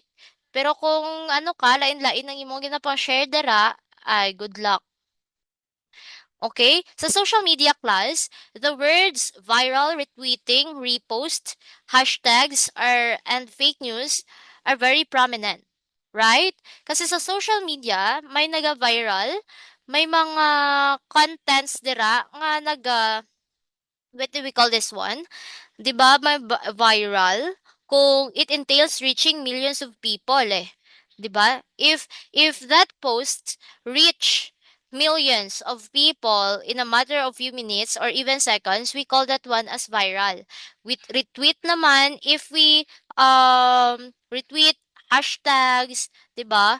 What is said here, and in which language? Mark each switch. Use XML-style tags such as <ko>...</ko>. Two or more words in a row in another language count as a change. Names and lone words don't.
<hil>Pero kung ano ka, lain-lain ang imong ginapa-share dara, ay</hil> <en>good luck. Okay? Sa social media, class, the words viral, retweeting, repost, hashtags and fake news are very prominent. Right?</en> <hil>Kasi sa social media, may naga-viral, may mga contents dira nga</hil> <en>what do we call this one?</en> <tl>'Di ba, may viral kung</tl> <en>it entails reaching millions of people</en> <tl>'Di ba?</tl> <en>If that post reach millions of people in a matter of few minutes or even seconds, we call that one as viral. With retweet naman, if we retweet hashtags, 'di ba?</en>